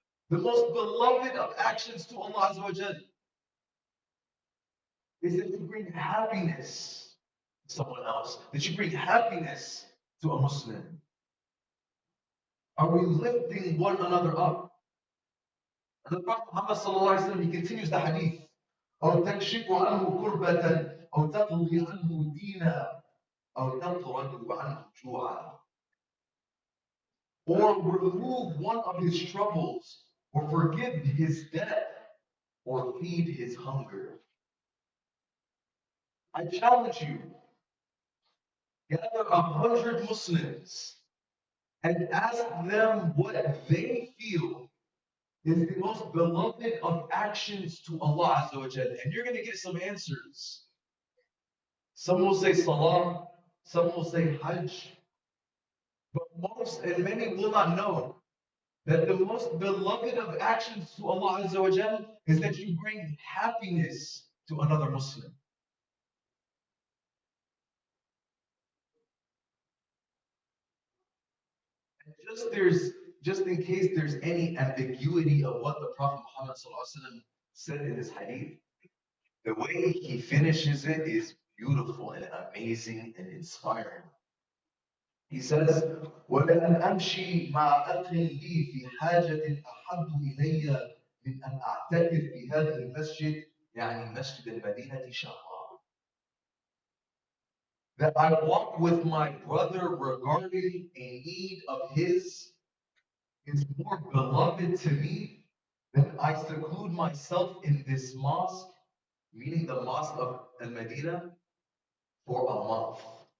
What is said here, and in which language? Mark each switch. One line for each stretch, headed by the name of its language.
English: The most beloved of actions to Allah Azza wa Jal is that you bring happiness to someone else, that you bring happiness to a Muslim. Are we lifting one another up? And the Prophet Muhammad sallallahu alaihi wasallam, he continues the hadith.
Arabic: أو تكشف عنه كربة أو تقضي عنه دينا أو تطرد عنه جوعا.
English: Or remove one of his troubles, or forgive his debt, or feed his hunger. I challenge you gather 100 Muslims and ask them what they feel is the most beloved of actions to Allah Azza wa Jalla. And you're going to get some answers. Some will say Salah, some will say Hajj, but most and many will not know that the most beloved of actions to Allah Azza wa Jalla is that you bring happiness to another Muslim. And just in case there's any ambiguity of what the Prophet Muhammad said in his hadith, the way he finishes it is beautiful and amazing and inspiring. He says,
Arabic: وَلَأَنْ أَمْشِي مَعَ أَخٍ لِي فِي حَاجَةٍ أَحَبُّ إِلَيَّ مِنْ أَنْ أَعْتَكِفْ في هذا المسجد يعني مسجد المدينة شهرا.
English: That I walk with my brother regarding a need of his is more beloved to me than I seclude myself in this mosque, meaning the mosque of Al-Madinah, for a month.